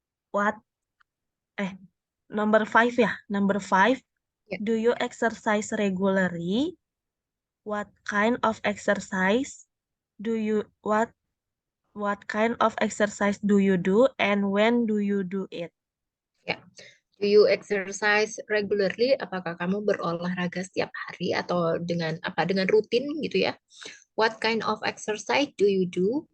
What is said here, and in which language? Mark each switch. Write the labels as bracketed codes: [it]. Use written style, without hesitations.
[en] What? Number 5 ya? Number 5. Yeah. Do you exercise regularly? What kind of exercise do you what kind of exercise do you do and when do you do it? Ya. Do you exercise regularly? [id] Apakah kamu berolahraga setiap hari atau dengan rutin gitu ya? [en] What kind of exercise do you do?